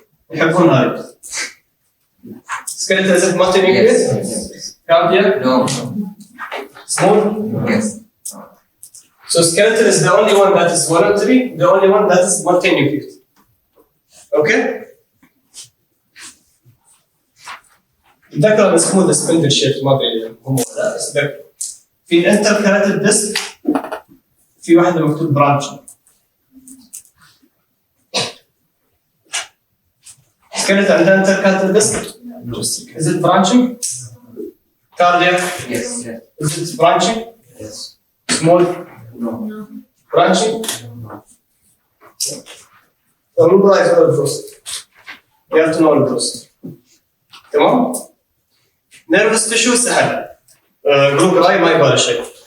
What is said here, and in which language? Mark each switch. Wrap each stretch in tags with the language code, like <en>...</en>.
<ar>يحبون هاي.</ar> <en>Skeletal is it multi-nucleus? Yes. Cardiac? No. Smooth? Yes. So skeletal is the only one that is voluntary, the only one that is multi-nucleus. Okay?</en> <ar>ذكر اسمه</ar> <en>the spindle shape</en> <ar>ما ادري هم ولا بس ذكر. في intercalated disc في واحدة مكتوب branch. skeletal عندها intercalated disc.</ar> <en>Is it branching? Cardiac? Yes. Is it branching? Yes. Small? No. Branching? So memorize all of those. You have to know all of those.</en> <ar>تمام؟ نيرفس تشو سهل جروب راي ما يبغى شيء.</ar>